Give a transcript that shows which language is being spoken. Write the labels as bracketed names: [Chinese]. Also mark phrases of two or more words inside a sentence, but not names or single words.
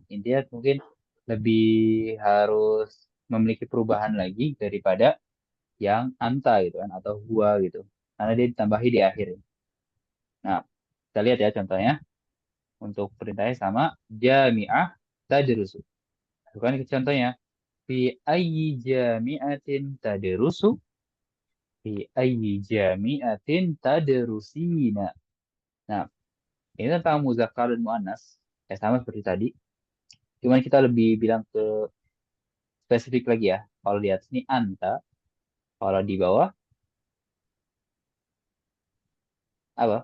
[Indonesian] Intinya mungkin lebih harus memiliki perubahan lagi daripada yang anta gitu kan atau gua gitu. Karena dia ditambahi di akhir. Nah, kita lihat ya contohnya. Untuk perintahnya sama [Arabic] جامعة تدرس. [Indonesian] Bukan contohnya [Arabic] في أي جامعة تدرس في أي جامعة تدرسين. [Indonesian] Nah, ini tentang muzakkar dan muannas. Ya sama seperti tadi. Cuman kita lebih bilang ke spesifik lagi ya. Kalau di atas ini anta, kalau di bawah apa?